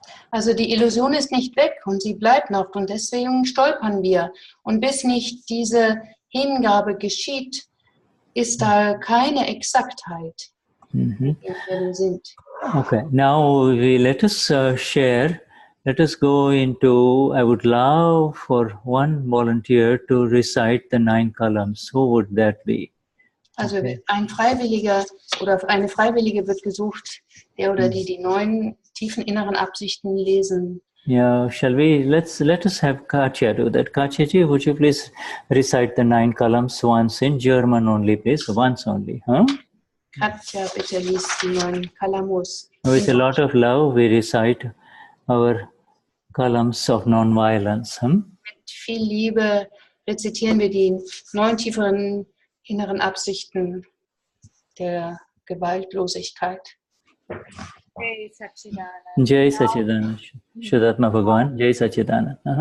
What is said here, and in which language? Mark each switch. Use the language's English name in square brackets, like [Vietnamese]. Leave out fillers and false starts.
[German] Also die Illusion ist nicht weg und sie bleibt noch und deswegen stolpern wir. Und bis nicht diese Hingabe geschieht, ist da keine Exaktheit, in der wir sind. [English] Okay, now let us share. Let us go into, I would love for one volunteer to recite the 9 columns. Who would that be? [German] Also ein Freiwilliger oder eine Freiwillige wird gesucht, der oder die 9 tiefen inneren Absichten lesen. [English] Yeah, shall we, let us have Katya do that. Katya ji, would you please recite the 9 columns once in German only, please, once only, huh? [German] Katja, bitte liest die 9 Kalamos. [English] With a lot of love, we recite our columns of non-violence. [German] Mit viel Liebe rezitieren wir die 9 tieferen inneren Absichten der Gewaltlosigkeit. [Sanskrit] Jai Satchidana. Jai Satchidana. Shuddhatma Bhagavan. Jai Satchidana.